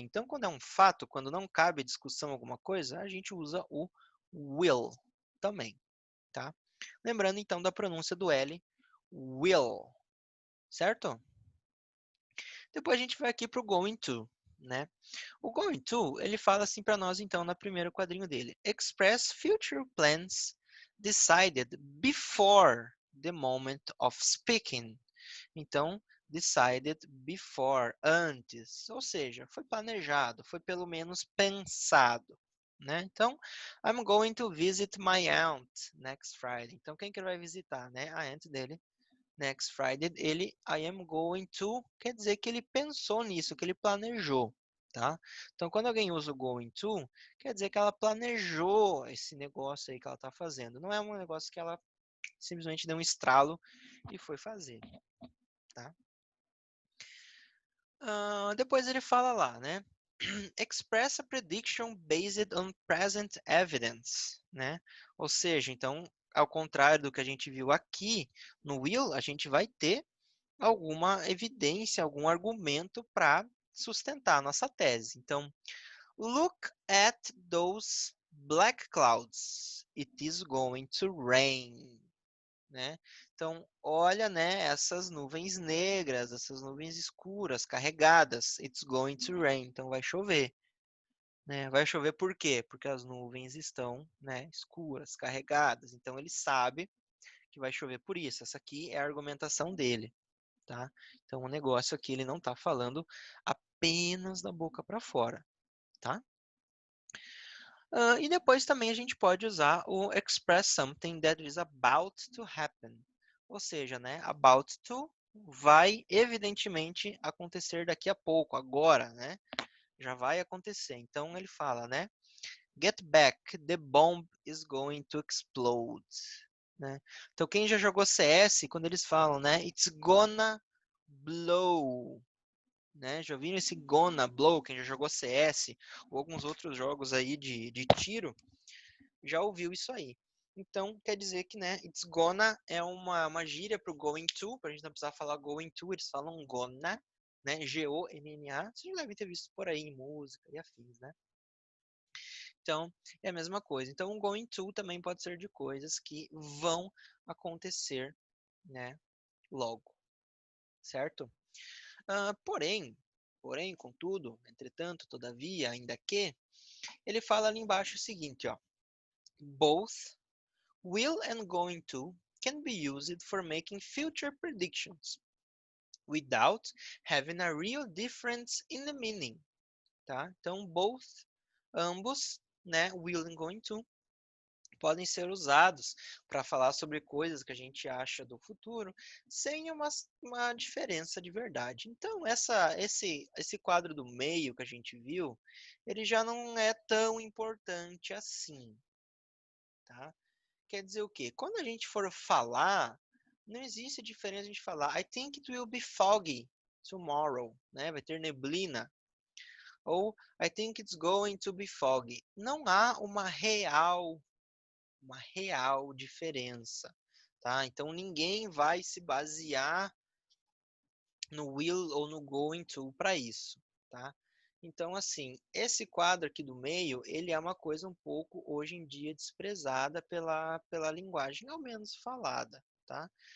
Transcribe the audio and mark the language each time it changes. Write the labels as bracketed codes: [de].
[pt] Então, quando é um fato, quando não cabe discussão alguma coisa, a gente usa o will também, tá? Lembrando, então, da pronúncia do L, will, certo? Depois a gente vai aqui para o going to, né? O going to, ele fala assim para nós, então, no primeiro quadrinho dele. [en] Express future plans decided before the moment of speaking. [pt] Então, [en] decided before, [pt] antes. Ou seja, foi planejado, foi pelo menos pensado. Né? Então, [en] I'm going to visit my aunt next Friday. [pt] Então, quem que ele vai visitar? Né? A aunt dele [en] next Friday, [pt] ele [en] I am going to, [pt] quer dizer que ele pensou nisso, que ele planejou, tá? Então, quando alguém usa o going to, quer dizer que ela planejou esse negócio aí que ela está fazendo. Não é um negócio que ela simplesmente deu um estralo e foi fazer, tá? Depois ele fala lá, né? [en] Express a prediction based on present evidence, [pt] né? Ou seja, então, ao contrário do que a gente viu aqui, no will, a gente vai ter alguma evidência, algum argumento para sustentar a nossa tese. Então, [en] look at those black clouds. It is going to rain. [pt] Né? Então, olha, né, essas nuvens negras, essas nuvens escuras, carregadas. [en] It's going to rain. [pt] Então, vai chover. Né? Vai chover por quê? Porque as nuvens estão, né, escuras, carregadas. Então, ele sabe que vai chover por isso. Essa aqui é a argumentação dele. Tá? Então, o negócio aqui ele não está falando apenas da boca para fora, tá? E depois também a gente pode usar o [en] express something that is about to happen. [pt] Ou seja, né, about to vai evidentemente acontecer daqui a pouco, agora, né? Já vai acontecer. Então ele fala, né? [en] Get back, the bomb is going to explode. [pt] Né? Então quem já jogou CS, quando eles falam, né? [en] It's gonna blow. [pt] Né? Já viram esse Gonna Blow, quem já jogou CS ou alguns outros jogos aí de tiro, já ouviu isso aí. Então, quer dizer que, né, it's gonna é uma gíria para o going to, para a gente não precisar falar going to, eles falam gonna, né, G-O-N-N-A, vocês já devem ter visto por aí em música e afins, né. Então, é a mesma coisa. Então, o going to também pode ser de coisas que vão acontecer, né, logo, certo? Porém, contudo, entretanto, todavia, ainda que, ele fala ali embaixo o seguinte, ó. [en] Both will and going to can be used for making future predictions. without having a real difference in the meaning, [pt] tá? Então, both, ambos, né, will and going to, podem ser usados para falar sobre coisas que a gente acha do futuro, sem uma diferença de verdade. Então, esse quadro do meio que a gente viu, ele já não é tão importante assim, tá? Quer dizer o quê? Quando a gente for falar, não existe diferença a gente falar [en] I think it will be foggy tomorrow, [pt] né? Vai ter neblina. Ou [en] I think it's going to be foggy. [pt] Não há uma real diferença, tá? Então ninguém vai se basear no will ou no going to para isso, tá? Então, assim, esse quadro aqui do meio, ele é uma coisa um pouco, hoje em dia, desprezada pela linguagem, ao menos falada, tá?